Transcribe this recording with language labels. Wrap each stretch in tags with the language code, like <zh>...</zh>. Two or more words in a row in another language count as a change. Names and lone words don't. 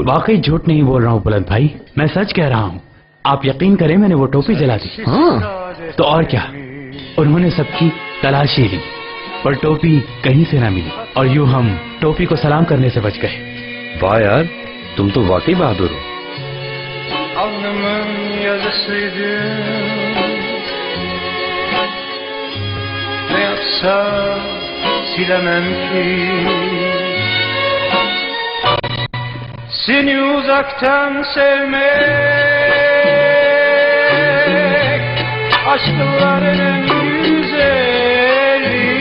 <ur>واقعی جھوٹ نہیں بول رہا ہوں بلند بھائی، میں سچ کہہ رہا ہوں۔ آپ یقین کریں، میں نے وہ ٹوپی جلا دی. ہاں. تو اور کیا، انہوں نے سب کی تلاشی لی پر ٹوپی کہیں سے نہ ملی، اور یوں ہم ٹوپی کو سلام کرنے سے بچ گئے. واہ یار، تم تو واقعی بہادر ہو.</ur> <tr>Alnımın yazısıydı, ne yapsam silemem ki. Seni uzaktan sevmek aşkların en güzeli.</tr>